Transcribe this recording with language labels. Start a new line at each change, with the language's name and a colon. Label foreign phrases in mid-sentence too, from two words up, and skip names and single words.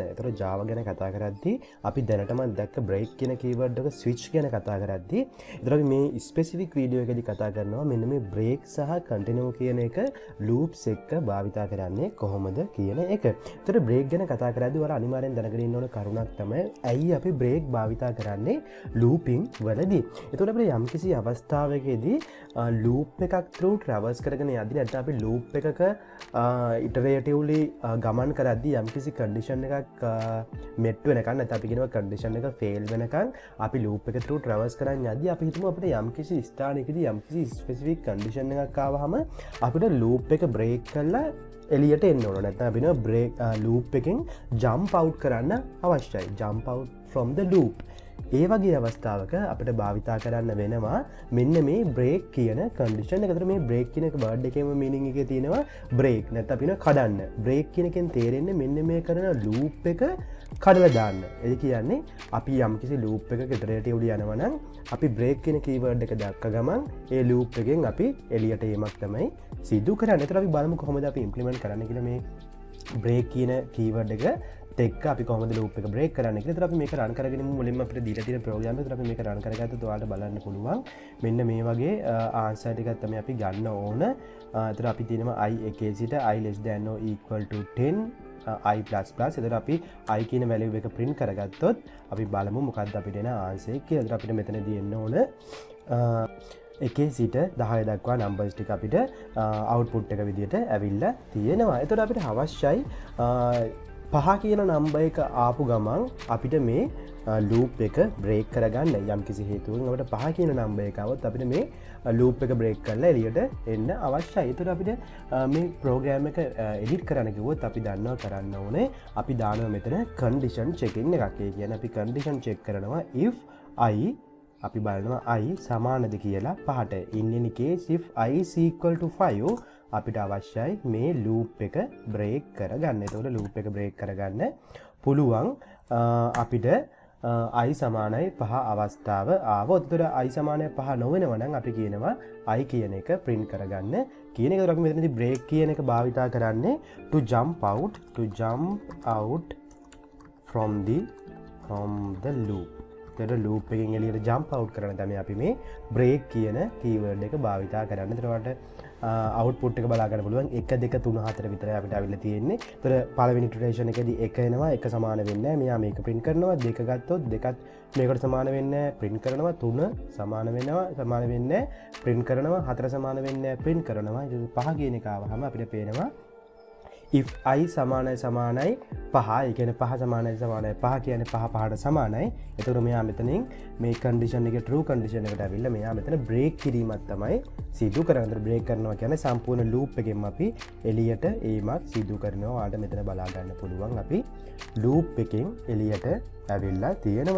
Sinhala: ඒතර Java ගැන කතා කරද්දී අපි දැනටම දැක්ක බ්‍රේක් කියන කීවර්ඩ් එක ස්විච් ගැන කතා කරද්දී ඒතර අපි මේ ස්පෙસિෆික් වීඩියෝ එකේදී කතා කරනවා මෙන්න මේ බ්‍රේක් සහ කන්ටිනියු කියන එක ලූප්ස් එක්ක භාවිතා කරන්නේ කොහොමද කියන එක. ඒතර බ්‍රේක් ගැන කතා කරද්දී ඔයාලා අනිවාර්යෙන් දැනගෙන ඉන්න ඕන කරුණක් තමයි ඇයි අපි බ්‍රේක් භාවිතා කරන්නේ ලූපින් වලදී. ඒතකොට අපිට යම්කිසි අවස්ථාවකදී ලූප් එකක්
English: through traverse
Sinhala: කරගෙන යද්දී නැත්නම් අපි ලූප් එකක ඉටරේටිව්ලි ගමන් කරද්දී යම්කිසි කන්ඩිෂන් එකක් මෙට් වෙනකන් නැත්නම් අපි කියනවා කන්ඩිෂන් එක ෆේල් වෙනකන් අපි ලූප් එක
English: through traverse
Sinhala: කරන් යද්දී අපි හිතමු අපිට යම්කිසි ස්ථානයකදී යම්කිසි ස්පෙસિෆික් කන්ඩිෂන් එකක් ආවහම අපිට ලූප් එක බ්‍රේක් කරලා එලියට එන්න ඕන. නැත්නම් අපිට බ්‍රේක් ලූප් එකෙන්
English: jump out
Sinhala: කරන්න අවශ්‍යයි.
English: jump out from the loop.
Sinhala: ඒ වගේ අවස්ථාවක අපිට භාවිතා කරන්න වෙනවා මෙන්න මේ බ්‍රේක් කියන කන්ඩිෂන් එක. ඒතර මේ බ්‍රේක් කියන වර්ඩ් එකේම මීනින් එකේ තියෙනවා බ්‍රේක් නැත්නම් අපින කඩන්න. බ්‍රේක් කියන එකෙන් තේරෙන්නේ මෙන්න මේ කරන ලූප් එක කඩලා දාන්න. ඒ කියන්නේ අපි යම්කිසි ලූප් එකක ඉටරේටිව්ලි යනවා නම් අපි බ්‍රේක් කියන කීවර්ඩ් එක දැක්ක ගමන් ඒ ලූප් එකෙන් අපි එළියට ඒමක් තමයි සිදු කරන්නේ. ඒතර අපි බලමු කොහොමද අපි ඉම්ප්ලිමන්ට් කරන්න කියලා මේ බ්‍රේක් කියන කීවර්ඩ් එක එක්ක අපි කොහොමද ලූප් එක බ්‍රේක් කරන්නේ කියලා. ඒතර අපි මේක රන් කරගෙන මුලින්ම අපිට දීලා තියෙන ප්‍රෝග්‍රෑම් එක. ඒතර අපි මේක රන් කරගත්තොත් ඔයාලට බලන්න පුළුවන් මෙන්න මේ වගේ ආන්සර් ටිකක් තමයි අපි ගන්න ඕන. ඒතර අපි තියෙනවා i එකේ සිට i
English: less than or equal to
Sinhala: 10 i++. ඒතර අපි i කියන වැලියු එක print කරගත්තොත් අපි බලමු මොකක්ද අපිට එන ආන්සර් එක කියලා. ඒතර අපිට මෙතනදී එන්න ඕන එකේ සිට 10 දක්වා නම්බර්ස් ටික අපිට අවුට්පුට් එක විදිහට ඇවිල්ලා තියෙනවා. ඒතර අපිට අවශ්‍යයි පහ කියන නම්බර් එක ආපු ගමන් අපිට මේ ලූප් එක බ්‍රේක් කරගන්න යම් කිසි හේතුවකින් අපිට පහ කියන නම්බර් එක આવොත් අපිට මේ ලූප් එක බ්‍රේක් කරලා එළියට එන්න අවශ්‍යයි. ඒතර අපිට මේ ප්‍රෝග්‍රෑම් එක එඩිට් කරන්න කිව්වොත් අපි දන්නවා කරන්න ඕනේ අපි දානවා මෙතන කන්ඩිෂන් චෙකින් එකක්. ඒ කියන්නේ අපි කන්ඩිෂන් චෙක් කරනවා if i අපි බලනවා i සමානද කියලා පහට.
English: in any case if i is equal to 5
Sinhala: අපිට අවශ්‍යයි මේ ලූප් එක බ්‍රේක් කරගන්න. එතකොට ලූප් එක බ්‍රේක් කරගන්න පුළුවන් අපිට i සමානයි 5 අවස්ථාව ආවොත්. එතකොට i සමානයි 5 නොවෙනවා නම් අපි කියනවා i කියන එක print කරගන්න කියන එක. අපි මෙතනදී බ්‍රේක් කියන එක භාවිතා කරන්නේ
English: to jump out from the loop.
Sinhala: එතකොට ලූප් එකෙන් එළියට
English: jump out
Sinhala: කරන තමයි අපි මේ බ්‍රේක් කියන කීවර්ඩ් එක භාවිතා කරන්නේ. එතකොට අවුට්පුට් එක බලා ගන්න පුළුවන් 1 2 3 4 විතරයි අපිට අවිල්ලා තියෙන්නේ. ඒතර පළවෙනි ඉටරේෂන් එකේදී 1 එනවා, 1 සමාන වෙන්නේ නැහැ. මෙයා මේක print කරනවා. 2 ගත්තොත් 2ත් මේකට සමාන වෙන්නේ නැහැ, print කරනවා. 3 සමාන වෙනවා, සමාන වෙන්නේ නැහැ, print කරනවා. 4 සමාන වෙන්නේ නැහැ, print කරනවා. ඊට 5 කියන එක ආවහම අපිට පේනවා if i සමානයි 5, ඒ කියන්නේ 5 සමානයි 5 කියන්නේ 5 5ට සමානයි. එතකොට මෙයා මෙතනින් මේ කන්ඩිෂන් එකේ true කන්ඩිෂන් එකට ඇවිල්ලා මෙයා මෙතන බ්‍රේක් කිරීමක් තමයි සිදු කරන්නේ. බ්‍රේක් කරනවා කියන්නේ සම්පූර්ණ ලූප් එකෙන් අපි එළියට ඒමක් සිදු කරනවා. ඔයාලට මෙතන බලා ගන්න පුළුවන් අපි ලූප් එකෙන් එළියට ඇවිල්ලා තියෙනවා.